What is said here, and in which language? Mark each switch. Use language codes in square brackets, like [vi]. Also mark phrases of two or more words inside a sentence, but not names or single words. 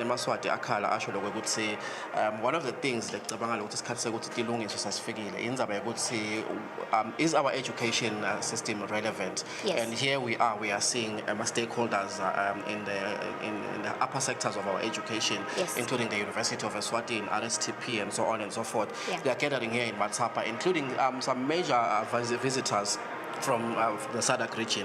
[ss] amaswati akhala asho lokho ukuthi [en] one of the things that [ss] cabanga ukuthi isikhathi sekuthi tilungiswe sasifikile indzaba yokuthi [en] is our education system relevant? Yes. And here we are seeing stakeholders in the upper sectors of our education, yes, including the University of Eswatini, RSTP, and so on and so forth. Yeah. They are gathering here in Matsapa, including some major visitors from the SADC region,